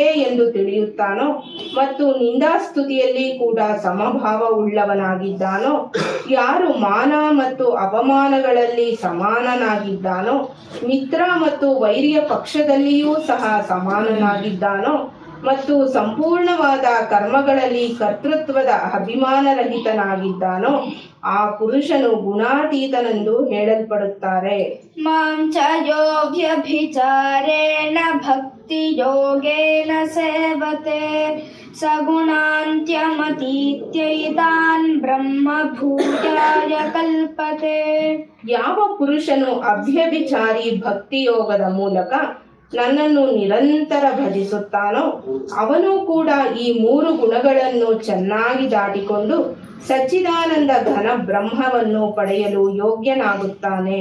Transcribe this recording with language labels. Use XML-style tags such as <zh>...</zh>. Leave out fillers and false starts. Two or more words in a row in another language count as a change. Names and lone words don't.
<kn>ಎಂದು ತಿಳಿಯುತ್ತಾನೋ ಮತ್ತು ನಿಂದಾಸ್ತುತಿಯಲ್ಲಿ ಕೂಡ ಸಮಭಾವವುಳ್ಳವನಾಗಿದ್ದಾನೋ, ಯಾರು ಮಾನ ಮತ್ತು ಅಪಮಾನಗಳಲ್ಲಿ ಸಮಾನನಾಗಿದ್ದಾನೋ, ಮಿತ್ರ ಮತ್ತು ವೈರಿಯ ಪಕ್ಷದಲ್ಲಿಯೂ ಸಹ ಸಮಾನನಾಗಿದ್ದಾನೋ ಮತ್ತು ಸಂಪೂರ್ಣವಾದ ಕರ್ಮಗಳಲ್ಲಿ ಕರ್ತೃತ್ವದ ಅಭಿಮಾನರಹಿತನಾಗಿದ್ದಾನೋ ಆ ಪುರುಷನು ಗುಣಾತೀತನೆಂದು ಹೇಳಲ್ಪಡುತ್ತಾರೆ.</kn> <sa>ಮಾಂ ಚ ಯೋ ವ್ಯಭಿಚಾರೇಣ ಭಕ್ತ್ಯಾ भक्तियोगेन सेवते सगुणान्त्यमतीत्यैतान् ब्रह्मभूयाय कल्पते.</sa> <kn>ಯಾವ ಪುರುಷನು ಅಭ್ಯಭಿಚಾರಿ ಭಕ್ತಿಯೋಗದ ಮೂಲಕ ನನ್ನನ್ನು ನಿರಂತರ ಭಜಿಸುತ್ತಾನೋ ಅವನು ಕೂಡ ಈ 3 ಗುಣಗಳನ್ನು ಚೆನ್ನಾಗಿ ದಾಟಿಕೊಂಡು ಸಚ್ಚಿದಾನಂದ ಘನ ಬ್ರಹ್ಮವನ್ನು ಪಡೆಯಲು ಯೋಗ್ಯನಾಗುತ್ತಾನೆ.</kn>